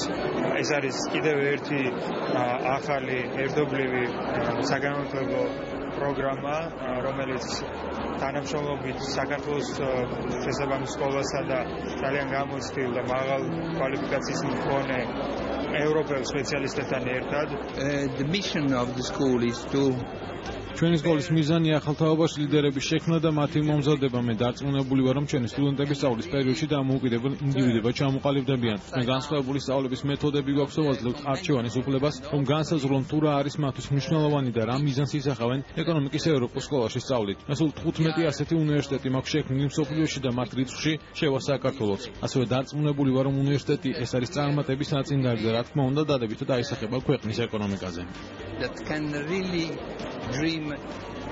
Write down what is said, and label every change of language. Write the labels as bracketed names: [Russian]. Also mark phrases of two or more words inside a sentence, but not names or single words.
[Georgian] ეს არის კიდევ ერთი ახალი ერთობლივი საგანმანათლებლო პროგრამა, რომელიც თანამშრომლობით საქართველოს შესაბამის სკოლასა და ძალიან გამოცდილ და მაღალ კვალიფიკაციის მქონე ევროპელ სპეციალისტებთან ერთად. [English] The mission of the school is to [Georgian] ჩვენი სკოლის მიზანია ახალთაობას ლიდერების შექმნა და მათი მომზადება. მე დარწმუნებული ვარ, რომ ჩვენი სტუდენტები სწავლის პერიოდში დამოუკიდებელ ინდივიდებად ჩამოყალიბდებიან. მე განსხვავებული სწავლების მეთოდები გვაქვს, ვაძლევთ არჩევანის უფლებას, რომ განსაზღვრონ თუ რა არის მათთვის მნიშვნელოვანი და რა მიზანს ისახავენ ეკონომიკის ევროპულ სკოლაში სწავლით. მე სულ 15 ასეთი უნივერსიტეტი მაქვს შექმნილი მსოფლიოში და მათ რიცხვში შევა საქართველოც. ასევე დარწმუნებული ვარ, რომ უნივერსიტეტი ეს არის წარმატების ნაწინდარი და რა თქმა უნდა დადებითად აისახება ქვეყნის ეკონომიკაზე. [English] that can really dream